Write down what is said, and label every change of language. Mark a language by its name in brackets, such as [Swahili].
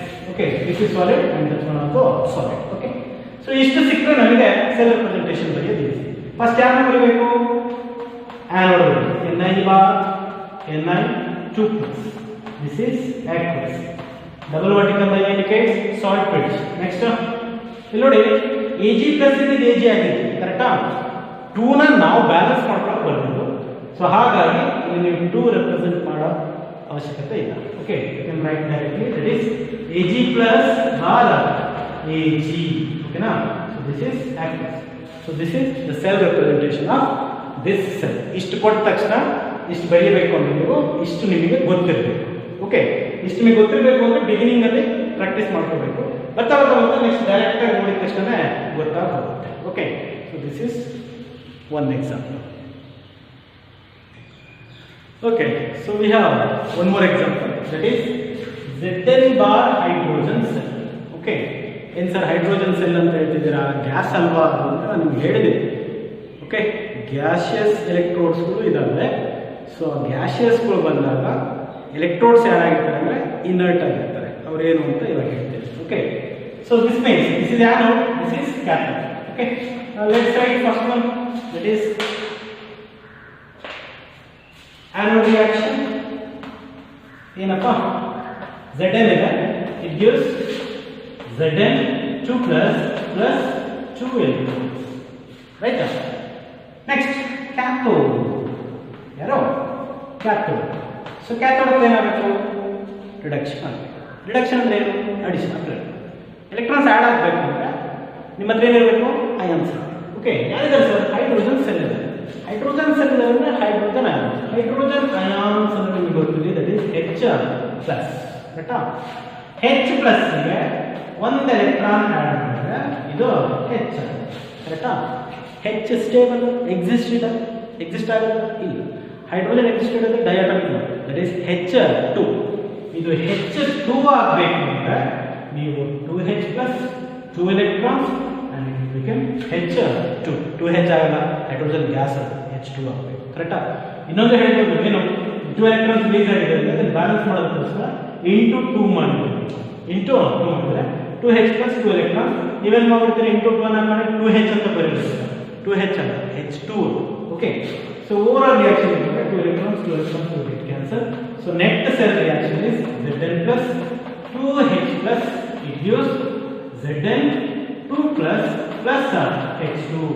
[English] Okay, this is solid and that one also solid. [Kannada] Okay, so ಇಷ್ಟು ಸಿಕ್ಕರೆ ನಮಗೆ cell representation ಬರೆಯೋದು. First ಯಾರು ಬರಬೇಕು? Anode. Ni bar Ni2 plus. [English] This is aqueous. Double vertical line indicates salt bridge. [Kannada] Next, ಇಲ್ಲಿ ನೋಡಿ Ag plus ಇದೆ, Ag ಆಗಿದೆ, ಕರೆಕ್ಟಾ? 2 ನ ನಾವು ಬ್ಯಾಲೆನ್ಸ್ ಮಾಡ್ಕೊಳ್ಳೋಕೆ ಬರಬಹುದು. ಸೊ ಹಾಗಾಗಿ ಇಲ್ಲಿ ನೀವು 2 ರೆಪ್ರೆಸೆಂಟ್ ಮಾಡೋ ಅವಶ್ಯಕತೆ ಇಲ್ಲ. [English] Okay, you can write directly that is Ag plus bar Ag. ಓಕೆನಾ? So this is aqueous. So this is the cell representation of this cell. [Kannada] ಇಷ್ಟು ಕೊಟ್ಟ ತಕ್ಷಣ ಇಷ್ಟು ಬರೆಯಬೇಕು ಅಂದ್ರೆ ನೀವು ಇಷ್ಟು ನಿಮಗೆ ಗೊತ್ತಿರಬೇಕು. ಓಕೆ, ಇಷ್ಟು ನಿಮಗೆ ಗೊತ್ತಿರಬೇಕು ಅಂದ್ರೆ ಬಿಗಿನಿಂಗ್ ಅಲ್ಲಿ ಪ್ರಾಕ್ಟೀಸ್ ಮಾಡ್ಕೋಬೇಕು. ಬರ್ತಾ ನೆಕ್ಸ್ಟ್ ಡೈರೆಕ್ಟ್ ಆಗಿ ನೋಡಿದ ತಕ್ಷಣ ಗೊತ್ತಾಗುತ್ತೆ. [English] Okay, so this is one example. Okay, so we have one more example, that is Zn bar hydrogen cell. [Kannada] Okay, ಏನು ಸರ್ ಹೈಡ್ರೋಜನ್ ಸೆಲ್ ಅಂತ ಹೇಳ್ತಿದ್ದೀರಾ? ಗ್ಯಾಸ್ ಅಲ್ವಾ ಅಂತ ನಾನು ನಿಮ್ಗೆ ಹೇಳಿದೆ. ಓಕೆ, ಗ್ಯಾಸಿಯಸ್ ಎಲೆಕ್ಟ್ರೋಡ್ಸ್ಗಳು ಇದಾವೆ. ಸೊ ಗ್ಯಾಸಿಯಸ್ಗಳು ಬಂದಾಗ ಎಲೆಕ್ಟ್ರೋಡ್ಸ್ ಯಾರಾಗಿರ್ತಾರೆ ಅಂದರೆ ಇನರ್ಟ್ ಆಗಿರ್ತಾರೆ. ಅವ್ರೇನು ಅಂತ ಇವಾಗ ಹೇಳ್ತೇವೆ. [English] Okay, so this means this is anode, this is cathode. Okay, let's write first one, that is anode reaction. [Kannada] ಏನಪ್ಪ? [English] Zn ಇದೆ, it gives Zn2 plus 2 electrons. Right? Next, cathode. ಯಾರೋ cathode. So cathode ಏನಾಗಬೇಕು? [Kannada] Reduction ಆಗಬೇಕು. Reduction ಅಂದ್ರೆ ಏನು? Addition ಆಗಬೇಕು. Electrons add ಆಗಬೇಕು ಅಂದ್ರೆ ನಿಮ್ಮ ಹತ್ರ ಏನಿರಬೇಕು? ಅಯಾನ್ಸ್. ಓಕೆ, ಯಾರಿದ್ದಾರೆ ಸರ್? ಹೈಡ್ರೋಜನ್ ಸೆಲ್ ಇದೆ. ಹೈಡ್ರೋಜನ್ ಸೆಲ್ ಇದೆ ಅಂದ್ರೆ ಹೈಡ್ರೋಜನ್ ಅಯಾನ್ಸ್. ಹೈಡ್ರೋಜನ್ ಅಯಾನ್ಸ್ ಅಂದ್ರೆ ನಿಮಗೆ ಗೊತ್ತಿದೆ, [English] That is H+. [Kannada] ಕರೆಕ್ಟಾ? H+ ಗೆ ಒಂದು ಎಲೆಕ್ಟ್ರಾನ್ ಆಡ್ ಮಾಡಿದ್ರೆ ಇದು H. ಕರೆಕ್ಟಾ? H ಸ್ಟೇಬಲ್ ಎಕ್ಸಿಸ್ಟ್ ಆಗುತ್ತೆ ಇಲ್ಲ. ಹೈಡ್ರೋಜನ್ ಎಕ್ಸಿಸ್ಟ್ ಆಗುತ್ತೆ ಡಯಾಟಮಿಕ್, [English] That is H2. [Kannada] ಇದು H2 ಆಗಬೇಕು ಅಂದ್ರೆ ನೀವು 2H [English] plus 2 electrons and it will become H2. [Kannada] 2H ಆಗಲ್ಲ, ಹೈಡ್ರೋಜನ್ ಗ್ಯಾಸ್ ಅದು, H2 ಆಗಬೇಕು. ಕರೆಕ್ಟಾ? ಇನ್ನೊಂದು ಹೇಳ್ಬೋದು, ಏನು 2 electrons ರಿಲೀಸ್ ಆಗಿದೆ ಅಂದ್ರೆ ಅದನ್ನು ಬ್ಯಾಲೆನ್ಸ್ ಮಾಡೋದಕ್ಕೋಸ್ಕರ ಇಂಟು 2 ಮಾಡಬೇಕು. ಇಂಟು 2 ಮಾಡಿದ್ರೆ 2H plus 2 electrons. ನೀವೇನು ಮಾಡ್ಬಿಡ್ತೀರಿ? ಇಂಟು 2 ಹಾಕಿದ್ರೆ 2H ಅಂತ ಬರೀಬೇಕು. 2H ಅಲ್ಲ, H2. [English] Okay, so overall reaction ಇದೆ 2 electrons will get cancelled. So net cell reaction is Zn plus 2H plus, it gives Zn2 plus H2.